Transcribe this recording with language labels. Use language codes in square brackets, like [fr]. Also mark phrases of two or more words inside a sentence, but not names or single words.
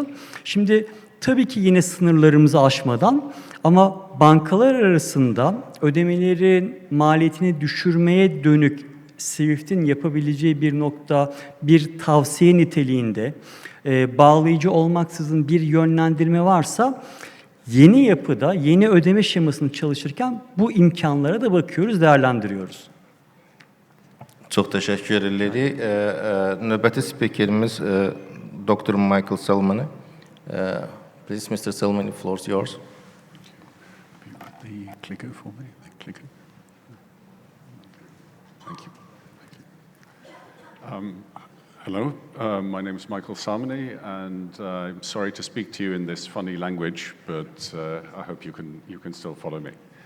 [tr] Şimdi tabii ki yine sınırlarımızı aşmadan ama bankalar arasında ödemelerin maliyetini düşürmeye dönük Swift'in yapabileceği bir nokta, bir tavsiye niteliğinde bağlayıcı olmaksızın bir yönlendirme varsa yeni yapıda, yeni ödeme şemasını çalışırken bu imkanlara da bakıyoruz, değerlendiriyoruz. [az] Çox təşəkkür edirik. Növbəti spikerimiz Dr. Michael Salmon. [en] Please, Mr. Salmon, the floor is yours. The clicker for me. The clicker. Thank you. Hello, my name is Michael Salmony, and I'm sorry to speak to you in this funny language, but I hope you can still follow me.